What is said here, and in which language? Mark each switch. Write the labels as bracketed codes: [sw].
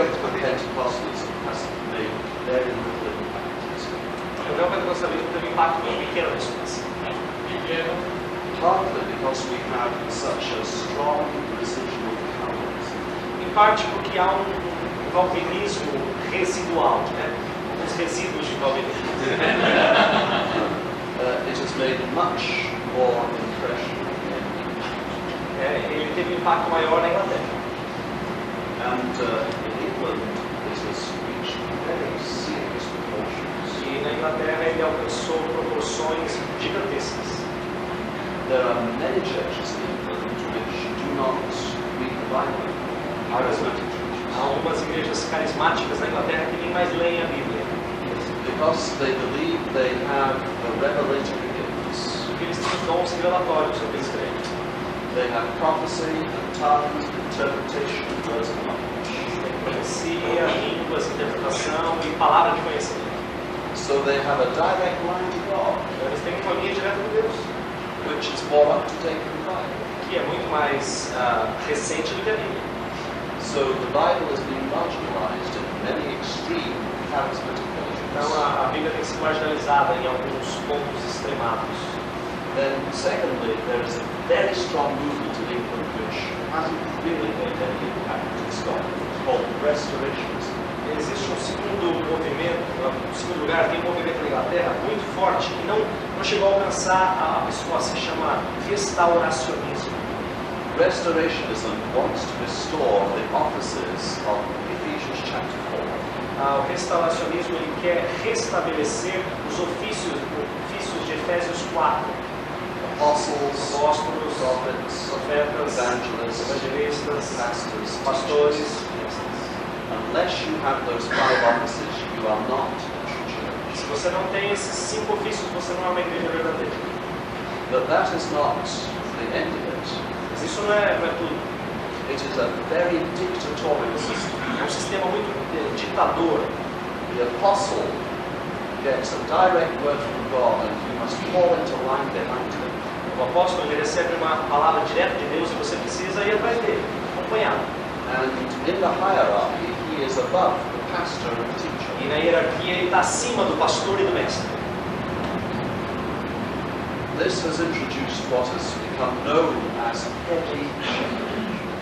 [en] Neo-Pentecostalism has made very little impact in this country. [pt] O neopentecostalismo teve um impacto muito pequeno nisso. Pequeno, [en] Partly because we have such a strong residual Calvinism. [pt] Em parte porque há um calvinismo residual, né? Uns resíduos de calvinismo. [en] It has made much more impression in England. [pt] Ele teve um impacto maior na Inglaterra. [en] And in England, it has reached very serious proportions. [pt] E na Inglaterra ele alcançou proporções gigantescas. [en] There are many churches in England which do not read the Bible. Charismatic churches. [pt] Há algumas igrejas carismáticas na Inglaterra que nem mais leem a Bíblia. [en] Because they believe they have the revelatory gifts. [pt] Porque eles têm dons revelatórios sobre eles creem. [en] They have prophecy, and tongues, interpretation, words of knowledge. [pt] Tem profecia, línguas, interpretação e palavra de conhecimento. [en] So they have a direct line to God, [pt] Então eles têm uma linha direta de Deus, [en] which is more up to date than the Bible. [pt] que é muito mais recente do que a Bíblia. [en] So the Bible is being marginalized in many extreme charismatic [pt] Então [en] religions. [pt] a Bíblia tem que ser marginalizada em alguns pontos extremados. [en] Then, secondly, there is a very strong movement in England which hasn't really made any impact in Scotland, called Restorationism. [pt] Existe um segundo movimento, em segundo lugar, tem um movimento na Inglaterra muito forte que não chegou a alcançar a pessoa, se chama restauracionismo. [en] Restorationism wants to restore the offices of Ephesians chapter 4. [pt] O restauracionismo ele quer restabelecer os ofícios de Efésios 4. [en] Apostles, [pt] Apóstolos, [en] prophets, [pt] profetas, [en] evangelists, [pt] evangelistas, [en] pastors, [pt] pastores. [en] teachers. Unless you have those 5 offices, you are not a true church. [pt] Se você não tem esses 5 ofícios, você não é uma igreja verdadeira. [en] But that is not the end of it. [pt] Mas isso não é tudo. [en] It is a very dictatorial system. [pt] É um sistema muito ditador. [en] The apostle gets a direct word from God and you must fall into line behind him. [pt] O apóstolo ele recebe uma palavra direta de Deus e você precisa ir atrás dele, acompanhá-lo. [en] And in the hierarchy, he is above the pastor and the teacher. [pt] E na hierarquia ele está acima do pastor e do mestre. [en] This has introduced what has become known as heavy shepherding.